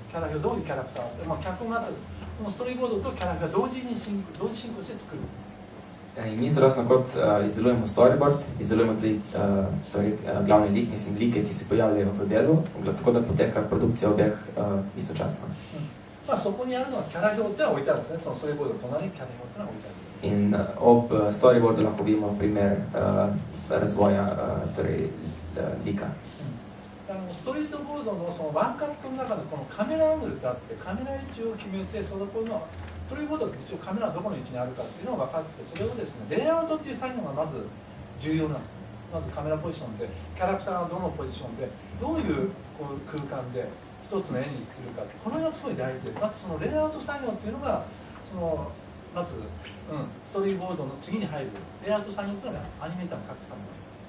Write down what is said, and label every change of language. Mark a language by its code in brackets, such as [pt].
[ja] キャラ表、どういうキャラクター、脚本がある、そのストーリーボードとキャラクター同時進行して作るんです。 [sl] In istočasno kot izdelujemo storyboard, izdelujemo tudi torej, glavni lik, mislim, like, ki se pojavljajo v delu, tako da poteka produkcija obeh istočasno. [ja] そこにあるのはキャラ表ってのは置いてあるんですね。そのストーリーボードの隣にキャラ表ってのは置いてある。 [sl] In ob storyboardu lahko vidimo primer razvoja torej, lika. [ja] ストリートボードのそのワンカットの中でこのカメラアングルってあって、カメラ位置を決めて、そのこのストーリーボードって一応カメラがどこの位置にあるかっていうのが分かって、それをですね、レイアウトっていう作業がまず重要なんですね。まずカメラポジションで、キャラクターがどのポジションで、どういうこう空間で一つの絵にするかって、この辺がすごい大事で、まずそのレイアウト作業っていうのがまず、ストーリーボードの次に入るレイアウト作業っていうのがアニメーターの各作業。